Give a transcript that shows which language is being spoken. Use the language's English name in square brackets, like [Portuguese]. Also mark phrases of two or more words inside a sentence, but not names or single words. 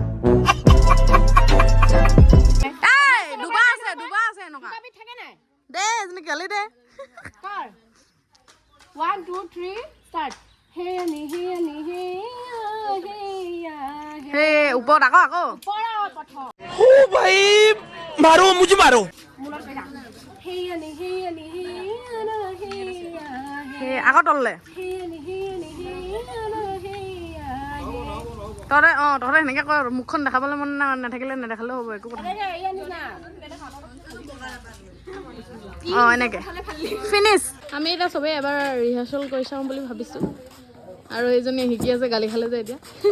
[Assamese] ডুবা আছে এনেকুৱা দে এজনী গালি দে 1 2 3 start ওপৰত আকৌ [Hindi] भाई मारो मुझे मारो [Assamese] আকৌ তললে তহঁতে সেনেকে কৰ মুখখন দেখাবলৈ মন নাথাকিলে নেদেখালেও হ'ব একো কথা এনেকে ফিনিছ আমি এতিয়া চবেই এবাৰ ৰিহাৰ্চেল কৰি চাওঁ বুলি ভাবিছোঁ আৰু এইজনী শিকি আছে গালি খালে যে এতিয়া